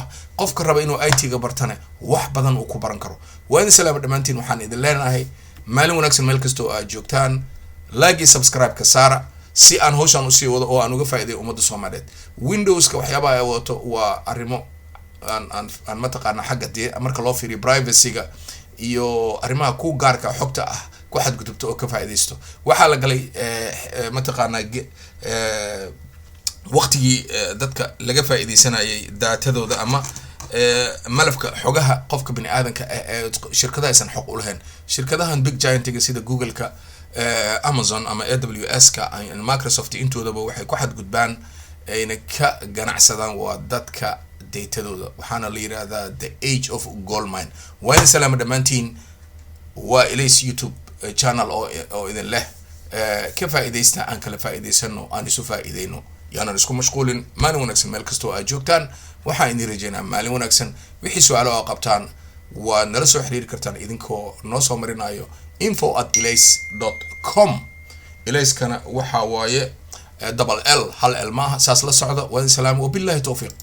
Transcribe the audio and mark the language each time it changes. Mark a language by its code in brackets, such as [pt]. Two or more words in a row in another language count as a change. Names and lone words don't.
[so] qofka raba inuu IT-ga bartana wax badan uu ku baran karo waan salaam dhamaantiin waxaan idin leenahay maalin wanaagsan meel kasta oo aad joogtaan like iyo subscribe ka saara si aan hawshan u sii wado oo aan uga faa'iideeyo ummadda Soomaaliyeed Windows-ka waxyaabaha ay wato waa arrimo aan mataqaana xagga marka loo fiiriyo privacy-ga iyo arrimaha ku gaarka xogta ah ku xadgudubto oo ka faa'iideysto waxa la galay mataqaana waqtigii dadka laga faa'iideysanayay daatadooda ama malafka xogaha qofka bini aadanka shirkadaha aysan xog u lahayn shirkadahan [en] big giant- [so] ga sida Google-ka Amazon ama AWS-ka Microsoft intoodaba waxay ku xadgudbaan ayna ka ganacsadaan waa dadka datadooda waxaana la yiraahdaa [en] the age of gold mine [so] waan salaam dhamaantiin waa ilays YouTube channel oo idin leh ka faa'iideysta aan kala faa'iideysano aan isu faa'iideyno yaana isku mashquulin maalin wanaagsan meel kasta oo aad joogtaan waxaan idin rajaynaa maalin wanaagsan wixii su'aalo oo qabtaan waa nala soo xiriiri kartaan idinkoo noo soo marinayo info@ilays.com ilayskana waxa waaye [en] double L [so] hal L maaha saas la socda waan salaam [ar] وبالله التوفيق